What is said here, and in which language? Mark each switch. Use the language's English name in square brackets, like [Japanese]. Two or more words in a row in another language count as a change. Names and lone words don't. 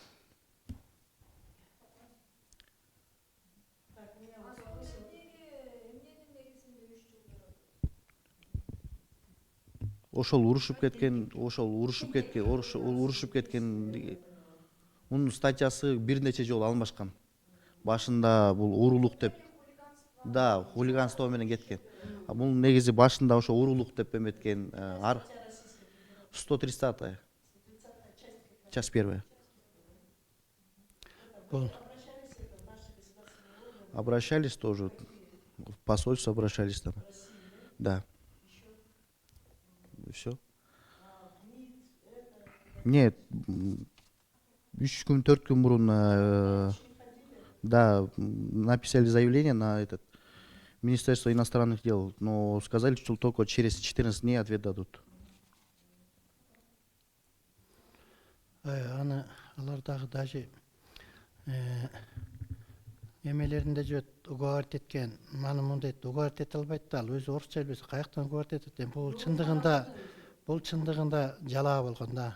[Kyrgyz] Ошол урушуп кеткен, мунун статьясы бир нече жолу алмашкан. Башында бул урулук деп, да, хулиганство менен кеткен. Бул негизи башында ошо урулук деп эметкен. [Russian] 130-я, часть 1. Обращались тоже, в посольство обращались там. Да. И все. [Kyrgyz] Нет, 3 күн, 4 күн мурун, да, [Russian] написали заявление на этот Министерство иностранных дел, но сказали, что только через 14 дней ответ дадут. [Kyrgyz] Аны алар дагы даже эмелеринде жүрөт, уговаривать эткен, маны мындай уговаривать эте албайт да, ал өзү орусча билбесе каяктан уговаривать этет. Бул чындыгында жалаа болгон да.